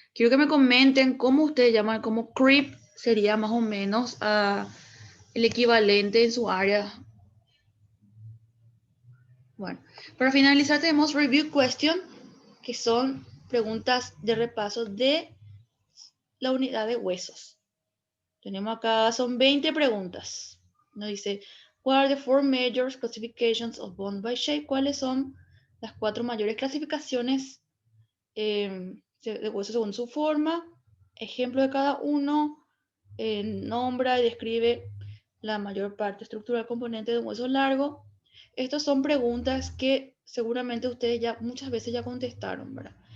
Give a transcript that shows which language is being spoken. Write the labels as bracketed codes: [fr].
[es] Quiero que me comenten cómo ustedes llaman, como creep sería más o menos el equivalente en su área. Bueno, para finalizar tenemos [en] review question, [es] que son preguntas de repaso de la unidad de huesos. Tenemos acá, son 20 preguntas. Nos dice, [en] what are the four major classifications of bone by shape? [es] ¿Cuáles son las 4 mayores clasificaciones de huesos según su forma? Ejemplo de cada uno. Nombra y describe la mayor parte estructural componente de un hueso largo. Estas son preguntas que seguramente ustedes ya muchas veces ya contestaron, ¿verdad?